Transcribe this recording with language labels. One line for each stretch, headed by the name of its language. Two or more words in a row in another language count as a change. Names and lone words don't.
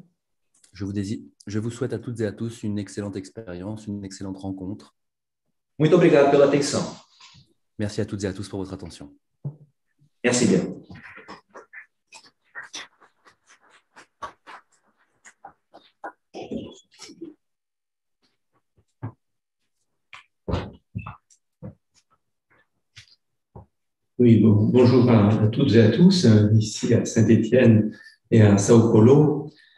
French: Je vous souhaite à toutes et à tous une excellente expérience, une excellente rencontre.
Portuguese: Muito obrigado pela atenção.
French: Merci à toutes et à tous pour votre attention. Merci bien. Oui, bonjour à toutes et à tous, ici à Saint-Étienne et à Sao Paulo.